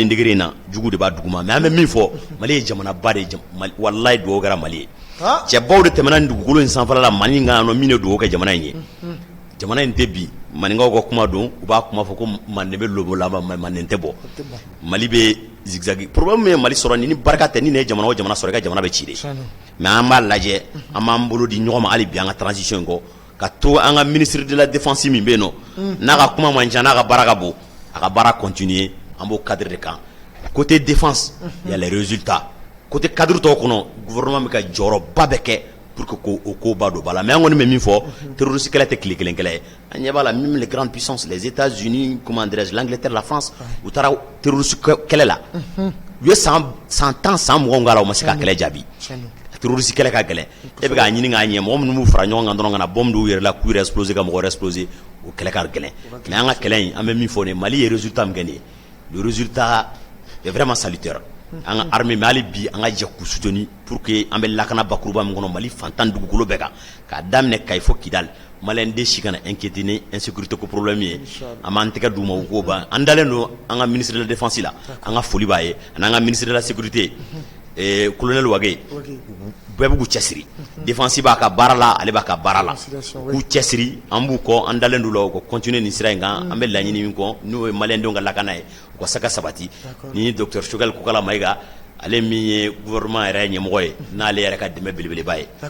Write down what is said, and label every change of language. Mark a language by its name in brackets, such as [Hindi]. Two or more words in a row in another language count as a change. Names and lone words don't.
[Bambara] degré in na jugu de b'a duguma mais an bɛ min fɔ Mali ye jamanaba de ye walayi dugawu kɛra Mali ye cɛbaw de tɛmɛna nin dugukolo in sanfɛla la Mali kan yan nɔ min de dugawu kɛ jamana in ye jamana in tɛ bi maninkaw ka kuma don u b'a kuma fɔ ko manden bɛ lobo la manden tɛ bɔ Mali bɛ zigzag problème min ye Mali sɔrɔ ni barika tɛ ni ne ye jamana o jamana sɔrɔ i ka jamana bɛ ci de mais an b'a lajɛ an b'an bolo di ɲɔgɔn ma hali bi an ka transition in kɔ ka to an ka [French] ministre de la défense [Bambara] min bɛ yen nɔ n'a ka kuma man ca n'a ka baara ka bon a ka baara continuer an b'o cadre de kan [French] côté défense il y a les résultats côté cadre [Bambara] tɔw kɔnɔ gouvernement bɛ ka jɔyɔrɔba bɛ kɛ [French] pour que [Bambara] o ko ba don ba la mais an kɔni bɛ min fɔ terroriste kɛlɛ tɛ tile kelen kɛlɛ ye an ɲɛ b'a la [French] même les grandes puissances les États-Unis comment dirais-je l'Angleterre la France [Bambara] u taara terroriste kɛlɛ la u ye san 10 san 20 k'a la u ma se ka kɛlɛ jaabi terroriste kɛlɛ ka gɛlɛn e bɛ k'a ɲini k'a ɲɛ mɔgɔ minnu b'u fara ɲɔgɔn kan dɔrɔn ka na bombe d'u yɛrɛ la k'u yɛrɛ exploser ka mɔgɔ wɛrɛ exploser o kɛlɛ ka gɛlɛn mais an ka kɛlɛ in an bɛ min fɔ nin Mali ye résultat min kɛ nin ye [French] le résultat est vraiment salutaire [Bambara] an ka armée mais hali bi an ka jɛ k'u soutenir [French] pour que [Bambara] an bɛ lakana bakuruba min kɔnɔ Mali fantan dugukolo bɛɛ kan k'a daminɛ Kayi fo Kidal maliyɛn den si kana inquiéter ni insécurité ko problème ye an b'an tɛgɛ d'u ma u k'o ban an dalen don an ka [French] ministre de la défense [Bambara] la an ka foli b'a ye an'an ka [French] ministre de la sécurité [Bambara] colonel Wage bɛɛ bɛ k'u cɛsiri défense b'a ka baara la ale b'a ka baara la k'u cɛsiri an b'u kɔ an dalen d'u la u ka continuer nin sira in kan an bɛ laɲini min kɔ n'o ye maliyɛn denw ka lakana ye u ka se ka sabati ni docteur Choguel Kokala Mayiga ale min ye gouvernement yɛrɛ ɲɛmɔgɔ ye n'ale yɛrɛ ka dɛmɛ belebeleba ye